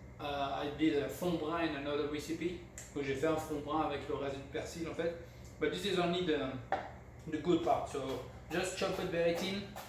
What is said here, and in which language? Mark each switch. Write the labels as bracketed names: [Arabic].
[English] I did a fond brun in another recipe. [French] Donc j'ai fait un fond brun avec le reste du persil en fait. [English] But this is only the good part. So just chop it very thin.